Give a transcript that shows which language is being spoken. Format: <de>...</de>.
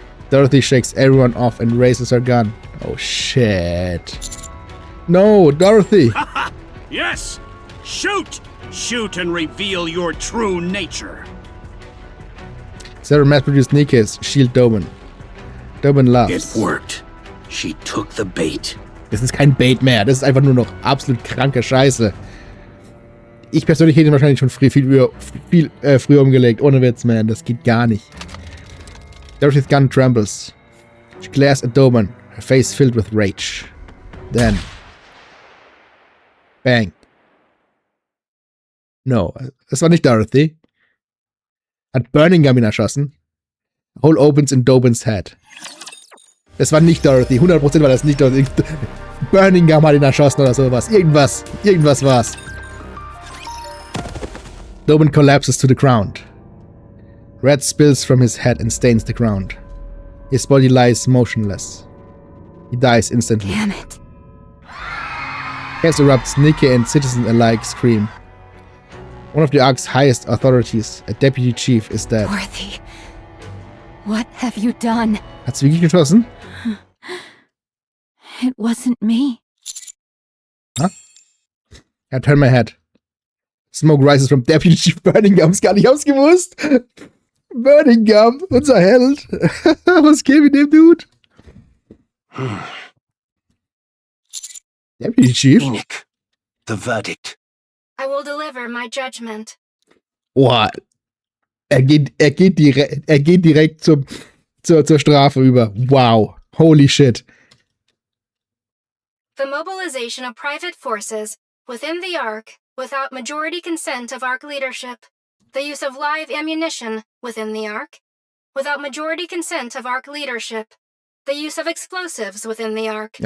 <en>Dorothy shakes everyone off and raises her gun. Oh shit. No, Dorothy! Yes! Shoot! Shoot and reveal your true nature. Several mass-produced Nikkes shield Dobin. Dobin laughs. It worked. She took the bait.</en> <de>Das ist kein Bait mehr. Das ist einfach nur noch absolut kranke Scheiße. Ich persönlich hätte ihn wahrscheinlich schon viel früher umgelegt. Ohne Witz, man. Das geht gar nicht.</de> <en>Dorothy's gun trembles. She glares at Dobin, her face filled with rage. Then... Bang.</en> <de>No, das war nicht Dorothy. Hat Burning Gum ihn erschossen.</de> <en>A hole opens in Dobin's head.</en> <de>Das war nicht Dorothy. 100% war das nicht Dorothy. Burning Gum hat ihn erschossen oder sowas. Irgendwas war's.</de> <en>Dobin collapses to the ground. Red spills from his head and stains the ground. His body lies motionless. He dies instantly. Damn it. Chaos erupts. Nikke and citizens alike scream. One of the Ark's highest authorities, a deputy chief, is dead. Dorothy, what have you done?</en> <de>Hat's wirklich geschossen?</de> <en>It wasn't me. Huh? I turn my head. Smoke rises from Deputy Chief Burning Gums.</en> <de>Gar nicht ausgewusst. Burning Gum, unser Held. Was geht mit dem Dude?</de> <en>Deputy Chief? Enoch, the verdict. I will deliver my judgment. Boah.</en> <de>Er geht direkt zur Strafe über.</de> <en>Wow. Holy shit. The mobilization of private forces within the Ark without majority consent of ARC leadership. The use of live ammunition within the ARC, without majority consent of ARC leadership. The use of explosives within the ARC,</en>